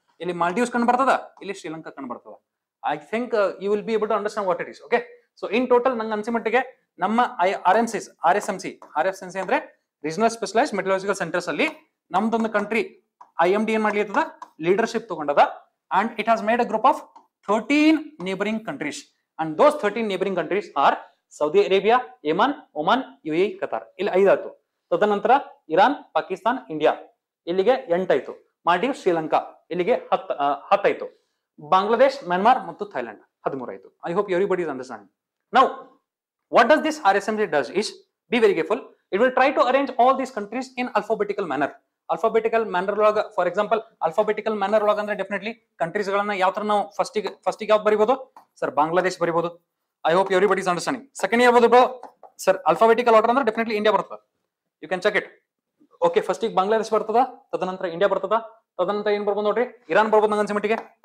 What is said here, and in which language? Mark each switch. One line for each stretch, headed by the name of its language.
Kannada: ಇಲ್ಲಿ ಮಾಲ್ಡೀವ್ಸ್ ಕಂಡು ಬರ್ತದ,
English: ಇಲ್ಲಿ ಶ್ರೀಲಂಕಾ ಕಂಡು ಬರ್ತದ. I think you will be able to understand what it is.
Kannada: Okay, so in total ನಂಗೆ ಅನ್ಸಿ ಮಟ್ಟಿಗೆ ನಮ್ಮ RSMC ಅಂದ್ರೆ ರೀಜನಲ್ ಸ್ಪೆಷಲೈಸ್ಡ್ ಮೆಟ್ರೋಲಾಜಿಕಲ್ ಸೆಂಟರ್ಸ್ ಅಲ್ಲಿ ನಮ್ದೊಂದು ಕಂಟ್ರಿ IMD ಏನ್ ಮಾಡ್ಲಿತ್ತದ? Leadership ತಗೊಂಡದ.
English: and it has made a group of 13 neighboring countries, and those 13 neighboring countries are Saudi Arabia, Yemen, Oman, UAE, Qatar.
Kannada: ಇಲ್ಲಿ 5 ಆಯ್ತು. ತದನಂತರ ಇರಾನ್, ಪಾಕಿಸ್ತಾನ್, ಇಂಡಿಯಾ, ಇಲ್ಲಿಗೆ 8 ಆಯ್ತು. ಮಾಲ್ಡೀವ್ಸ್, ಶ್ರೀಲಂಕಾ, ಇಲ್ಲಿಗೆ 10 ಆಯ್ತು. ಬಾಂಗ್ಲಾದೇಶ್, ಮ್ಯಾನ್ಮಾರ್ ಮತ್ತು ಥೈಲ್ಯಾಂಡ್ 13 ಆಯ್ತು.
English: I hope everybody is understanding. Now what does this RSMC does is, be very careful, it will try to arrange all these countries in alphabetical manner.
Kannada: Alphabetical manner ಒಳಗ, for example alphabetical manner ಒಳಗ ಅಂದ್ರೆ definitely countries ಗಳನ್ನ ಯಾವ ತರ ನಾವು ಫಸ್ಟಿಗೆ ಯಾವ್ದು ಬರಿಬಹುದು sir? Bangladesh ಬರಿಬಹುದು.
English: I hope everybody is understanding.
Kannada: Second year sir alphabetical order ಅಂದ್ರೆ ಡೆಫಿನೆಟ್ಲಿ ಇಂಡಿಯಾ ಬರ್ತದ.
English: You can check it.
Kannada: Okay, ಫಸ್ಟಿಗೆ ಬಾಂಗ್ಲಾದೇಶ್ ಬರ್ತದ, ತದನಂತರ ಇಂಡಿಯಾ ಬರ್ತದ, ತದನಂತರ ಏನ್ ಬರ್ಬೋದು ನೋಡ್ರಿ? ಇರಾನ್ ಬರ್ಬೋದು ನಂಗೆ ಅನ್ಸಿ ಮಟ್ಟಿಗೆ.